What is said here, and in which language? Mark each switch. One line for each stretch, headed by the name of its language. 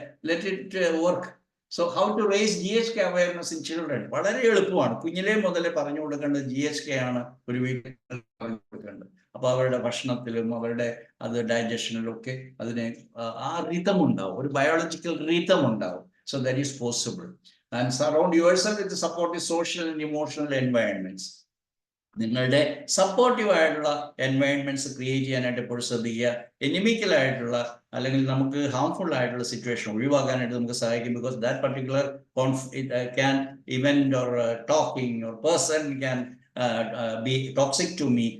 English: Let it work. So how to raise GHK awareness in children?
Malayalam: വളരെ എളുപ്പമാണ്. കുഞ്ഞിലേ മുതലേ പറഞ്ഞു കൊടുക്കേണ്ടത് GHK ആണ് ഒരു വീട്ടിൽ പറഞ്ഞു കൊടുക്കേണ്ടത്. അപ്പൊ അവരുടെ ഭക്ഷണത്തിലും അവരുടെ അത് ഡൈജഷനിലും ഒക്കെ അതിന് ആ റിതം ഉണ്ടാവും, ഒരു ബയോളജിക്കൽ റിതം ഉണ്ടാവും.
English: So that is possible. And surround yourself with the supportive social and emotional environments.
Malayalam: നിങ്ങളുടെ സപ്പോർട്ടീവ് ആയിട്ടുള്ള എൻവയൺമെന്റ്സ് ക്രിയേറ്റ് ചെയ്യാനായിട്ട് എപ്പോഴും ശ്രദ്ധിക്കുക. എനിമിക്കൽ ആയിട്ടുള്ള അല്ലെങ്കിൽ നമുക്ക് ഹാംഫുൾ ആയിട്ടുള്ള സിറ്റുവേഷൻ ഒഴിവാക്കാനായിട്ട് നമുക്ക് സഹായിക്കും.
English: Because that particular can event or talking or person can be toxic to me.